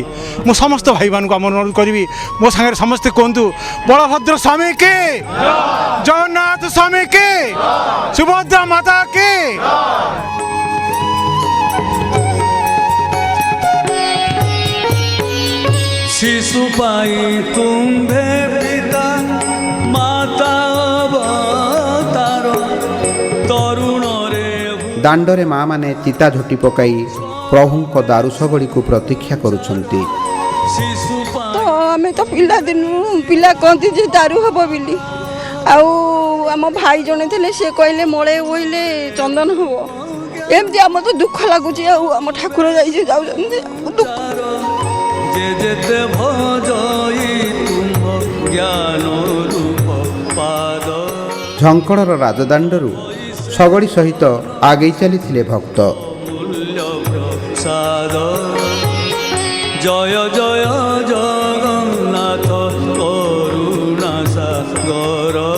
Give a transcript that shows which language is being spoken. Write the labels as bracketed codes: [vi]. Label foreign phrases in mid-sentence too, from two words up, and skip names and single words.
[or] ମୁଁ ସମସ୍ତ ଭାଇମାନଙ୍କୁ ଅନୁରୋଧ କରିବି, ମୋ ସାଙ୍ଗରେ ସମସ୍ତେ କୁହନ୍ତୁ, ବଳଭଦ୍ର ସ୍ୱାମୀ କେ, ଜଗନ୍ନାଥ ସ୍ୱାମୀ କେ, ସୁଭଦ୍ରା ମାତା କେ। ଶିଶୁ ପାଈ ତୁମ୍ଭେ ପିତା ମାତା ଅବତାର ତରୁଣ ରେ ଦାଣ୍ଡରେ ମାଆମାନେ ଚିତା ଝୋଟି ପକାଇ ପ୍ରଭୁଙ୍କ ଦାରୁ ଶଗଡ଼ିକୁ ପ୍ରତୀକ୍ଷା କରୁଛନ୍ତି। शिशु ତ ଆମେ ତ ପିଲାଦିନୁ ପିଲା କହନ୍ତି ଯେ ଦାରୁ ହବ ବୋଲି, ଆଉ ଆମ ଭାଇ ଜଣେ ଥିଲେ ସେ କହିଲେ ମଳେ ଓଇଲେ ଚନ୍ଦନ ହବ। ଏମିତି ଆମର ତ ଦୁଃଖ ଲାଗୁଛି, ଆଉ ଆମ ଠାକୁର ଯାଇ ଯାଉଛନ୍ତି ଦୁଃଖ। ଯେ ଯେତେ ଭଜଇ ତୁମ ଜ୍ଞାନ ରୂପ ପାଦ ଝଙ୍କଡ଼ର ରାଜଦାଣ୍ଡରୁ ଶଗଡ଼ି ସହିତ ଆଗେଇ ଚାଲିଥିଲେ ଭକ୍ତ। ମୂଲ୍ୟ ପ୍ରସାଦ ଜୟ ଜୟ ଜଗନ୍ନାଥ କରୁଣା ସାଗର